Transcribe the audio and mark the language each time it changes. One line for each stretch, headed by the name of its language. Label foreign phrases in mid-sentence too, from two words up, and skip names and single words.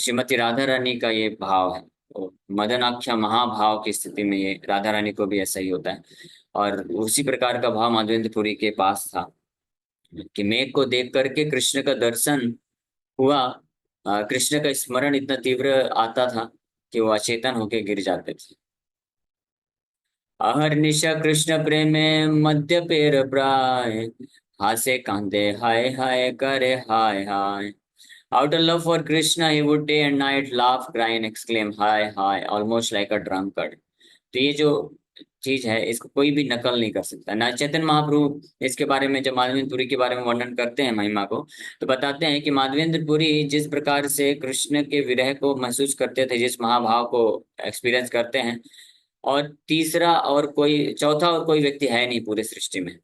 Hindi: श्रीमती राधा रानी का ये भाव है। तो मदनाख्या महाभाव की स्थिति में ये राधा रानी को भी ऐसा ही होता है, और उसी प्रकार का भाव माधवेंद्रपुरी के पास था कि मेघ को देख करके कृष्ण का दर्शन हुआ, कृष्ण का स्मरण इतना तीव्र आता था कि वो अचेतन होके गिर जाते थे।
Bangla: অহর্নিশা কৃষ্ণ প্রেমে মধ্য পের প্রায়, হাসে কাঁদে হায় হায় করে হায় হায়।
English: Out of love for Krishna, he would day and night laugh, cry and exclaim hi hi, almost like a drunkard.
Hindi: तो ये जो चीज है इसको कोई भी नकल नहीं कर सकता ना। चैतन्य महाप्रभु इसके बारे में, जब माधवेंद्रपुरी के बारे में वर्णन करते हैं महिमा को, तो बताते हैं कि माधवेंद्रपुरी जिस प्रकार से कृष्ण के विरह को महसूस करते थे, जिस महाभाव को एक्सपीरियंस करते हैं, और तीसरा और कोई, चौथा और कोई व्यक्ति है नहीं पूरे सृष्टि में।